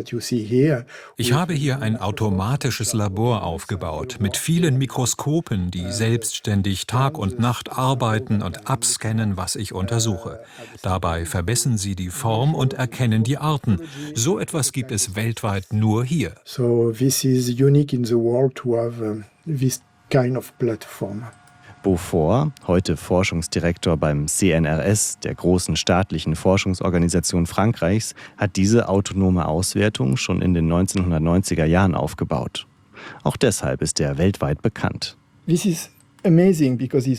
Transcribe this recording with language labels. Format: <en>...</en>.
<de>Ich habe hier ein automatisches Labor aufgebaut mit vielen Mikroskopen, die selbstständig Tag und Nacht arbeiten und abscannen, was ich untersuche. Dabei vermessen sie die Form und erkennen die Arten. So etwas gibt es weltweit nur hier.</de> <en>So, this is unique in the world to have this kind of platform.</en> <de>Beaufort, heute Forschungsdirektor beim CNRS, der großen staatlichen Forschungsorganisation Frankreichs, hat diese autonome Auswertung schon in den 1990er Jahren aufgebaut. Auch deshalb ist er weltweit bekannt.</de> <en>This is amazing because</en>